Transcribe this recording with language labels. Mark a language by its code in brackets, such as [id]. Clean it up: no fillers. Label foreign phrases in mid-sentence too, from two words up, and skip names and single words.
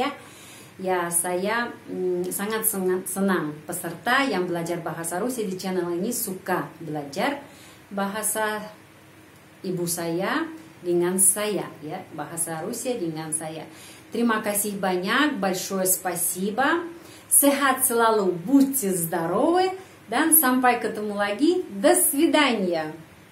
[id] Ya, saya sangat senang peserta yang belajar bahasa Rusia di channel ini suka belajar bahasa ibu saya dengan saya, ya, bahasa Rusia dengan saya. Terima kasih banyak, [ru] большое спасибо. [id] Sehat selalu, [ru] будьте здоровы. [id] Dan sampai ketemu lagi. [ru] До свидания.